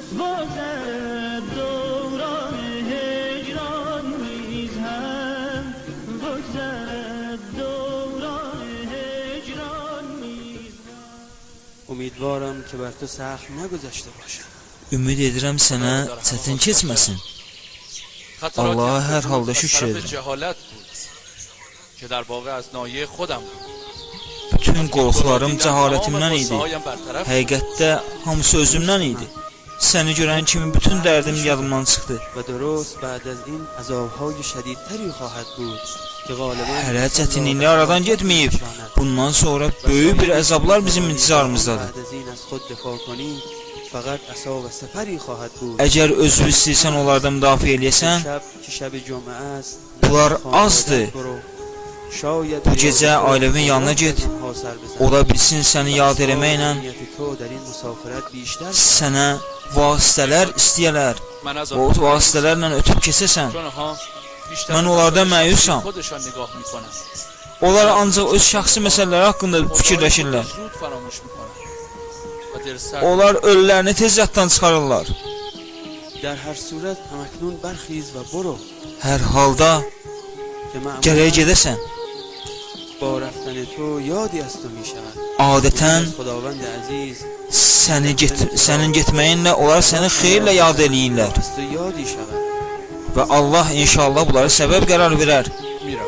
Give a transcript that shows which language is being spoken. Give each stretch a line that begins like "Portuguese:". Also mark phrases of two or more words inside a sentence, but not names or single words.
Persian: دوران هجران نیز هم بگذرد دوران هجران نیز امیدوارم که بر تو سخت نگذشته باشم.
Azerbaijani: Ümid edirəm sənə çətin keçməsin. Allaha hər halda şükür edirəm.
Persian: جهالت بود که در واقع از ناحیه خودم بود.
Azerbaijani: Bütün qorxularım cəhalətimdən idi. Həqiqətdə hamısı özümdən idi. Səni görən kimi bütün dərdim yadımdan çıxdı.
Persian: و درست بعد از این عذابهای شدیدتری خواهد بود که غالبا
Azerbaijani: Hələ çətinliklər aradan getməyib. Bundan sonra böyük bir əzablar bizim intizarımızdadır.
Persian: بعد از این از خود دفاع کنی فقط عصا و سپری خواهد بود.
Azerbaijani: Əgər özü istəyirsən onlardan müdafiə eləyəsən,
Persian: شب که شب جمعه است
Azerbaijani: bunlar azdır.
Persian: شاید
Azerbaijani: Bu gecə ailəmin yanına get. Ola bilsin səni yad eləməklə sənə vasitələr istəyələr.
Persian: من از
Azerbaijani: O vasitələrlə ötüb keçəsən.
Persian: چون ها بیشتر
Azerbaijani: من onlardan məyusam.
Persian: خودشان نگاه میکنن.
Azerbaijani: Onlar ancaq öz şəxsi məsələləri haqqında fikirləşirlər.
Persian: زود فراموش میکنن. و دل سرد
Azerbaijani: Onlar ölülərini tez yaddan çıxarırlar.
Persian: در هر صورت همکنون برخیز و برو
Azerbaijani: Hər halda
Persian: که معمولا
Azerbaijani: gərək gedəsən.
Persian: با رفتن تو یادی از تو می شود.
Azerbaijani: Adətən
Persian: خداوند عزیز
Azerbaijani: sənin getməyinlə onlar səni xeyirlə yad eləyirlər.
Persian: از تو یادی شود.
Azerbaijani: Və Allah inşallah bunları səbəb qərar verər.
Persian: میروم.